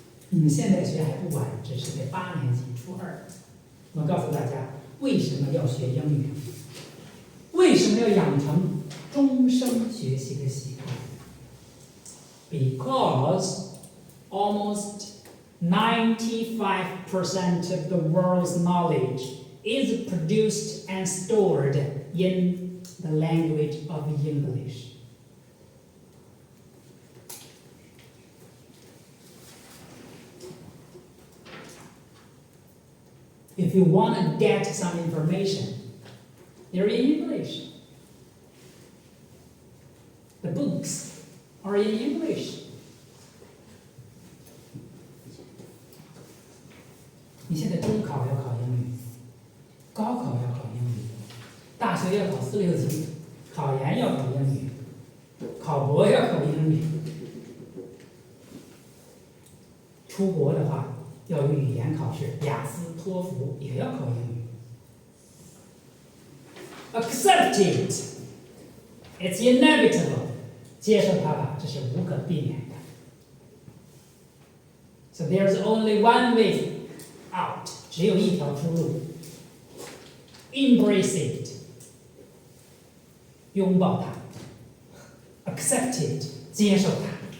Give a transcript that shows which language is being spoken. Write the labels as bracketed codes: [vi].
[zh] 你们现在学还不晚，只是在8年级初2。我告诉大家，为什么要学英语？为什么要养成终生学习的习惯？ [en] Because almost 95% of the world's knowledge is produced and stored in the language of English. If you want to get some information, they're in English. The books are in English. [zh] 你现在中考要考英语，高考要考英语，大学要考4、6级，考研要考英语，考博要考英语，出国的话要有语言考试，雅思、托福也要考英语。 [en] Accept it. It's inevitable. [zh] 接受它吧，这是无可避免的。 [en] So there's only one way out. [zh] 只有一条出路。 [en] Embrace it. [zh] 拥抱它。 [en] Accept it. [zh] 接受它。